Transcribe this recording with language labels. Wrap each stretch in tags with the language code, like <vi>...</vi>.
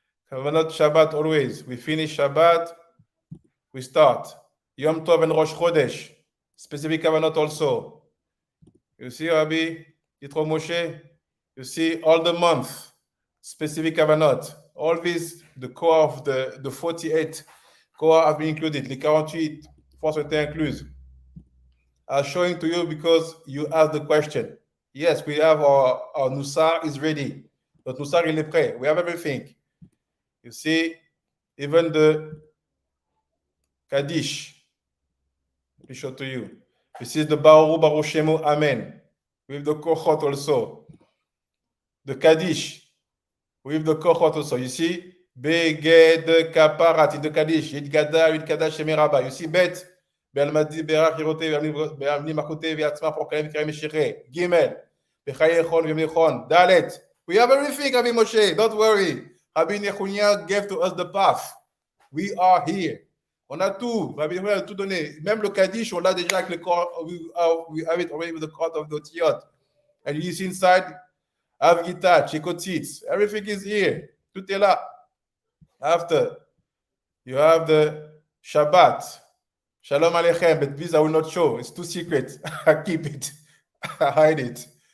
<en>Kavanot Shabbat always. We finish Shabbat, we start. Yom Tov and Rosh Chodesh. Specific Kavanot also. You see, Rabbi, Yitro Moshe. You see, all the month. Specific Kavanot. All these, the core of the 48 core have been included.</en> <fr>Les 48 forces étaient incluses.</fr> <en>I'm showing to you because you asked the question. Yes, we have our Nusakh is ready.</en> <fr>Notre Nusakh il est prêt.</fr> <en>We have everything. You see, even the Kaddish. Let me show to you. This is the Baruch Baruch Shemu Amen. With the Kohot also. The Kaddish. With the Kohot also. You see, Beged Kaparat in the Kaddish.</en> <arc>Yid Gada, Yid Kadash Shemi Rabbi. You see, Bet. Be'almadi Berach Yirote, Be'amni Makote, Ve'atzma Prokalem Kirem Shire. Gimel. Be'chayechon, Ve'mechon. Dalet.</arc> <en>We have everything, Rabbi Moshe. Don't worry. Rabbi Nechunya gave to us the path. We are here.</en> <fr>On a tout. Rabbi Nechunya a tout donné. Même le Kaddish, on l'a déjà avec le corps.</fr> <en>We have it already with the court of the Tiyot. And you see inside, Avgita, Chekotzitz. Everything is here.</en> <fr>Tout est là.</fr> <en>After, you have the Shabbat. Shalom Aleichem. But this I will not show. It's too secret. I keep it. I hide it.</en>